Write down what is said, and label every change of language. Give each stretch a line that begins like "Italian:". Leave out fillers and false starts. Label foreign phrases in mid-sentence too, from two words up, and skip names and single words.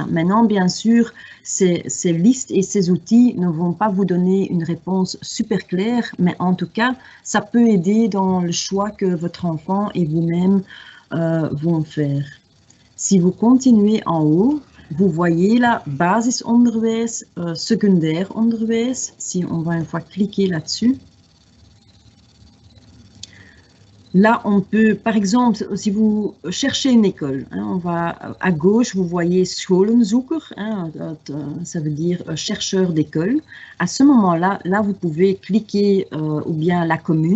French: Maintenant, bien sûr, ces listes et ces outils ne vont pas vous donner une réponse super claire, mais en tout cas, ça peut aider dans le choix que votre enfant et vous-même vont faire. Si vous continuez en haut, vous voyez là,
Dutch: basisonderwijs, secondair onderwijs.
French: Si on va une fois cliquer là-dessus. Là, on peut, par exemple, si vous cherchez une école, hein, on va à gauche, vous voyez Scholenzoeker, hein, ça veut dire chercheur d'école. À ce moment-là, là, vous pouvez cliquer ou bien la commune.